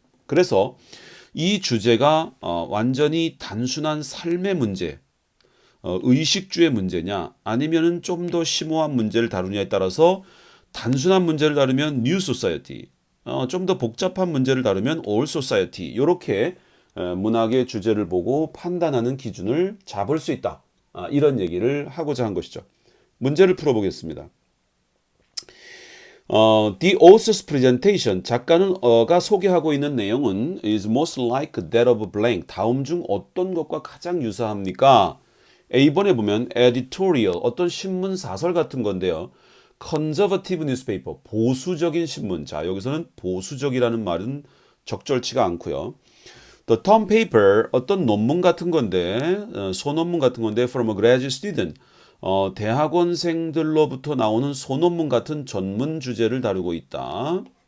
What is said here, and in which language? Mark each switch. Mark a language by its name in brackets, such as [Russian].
[Korean] 그래서 이 주제가 완전히 단순한 삶의 문제, 의식주의 문제냐 아니면은 좀 더 심오한 문제를 다루냐에 따라서 단순한 문제를 다루면 New Society, 좀 더 복잡한 문제를 다루면 Old Society 이렇게 문학의 주제를 보고 판단하는 기준을 잡을 수 있다. 이런 얘기를 하고자 한 것이죠. 문제를 풀어보겠습니다. [English] The author's presentation, 작가는 가 소개하고 있는 내용은 is most like that of blank. [Korean] 다음 중 어떤 것과 가장 유사합니까? A번에 보면 editorial, 어떤 신문 사설 같은 건데요. conservative newspaper, 보수적인 신문. 자, 여기서는 보수적이라는 말은 적절치가 않고요. The term paper, 어떤 논문 같은 건데, 소논문 같은 건데, from a graduate student, 대학원생들로부터 나오는 소논문 같은 전문 주제를 다루고 있다.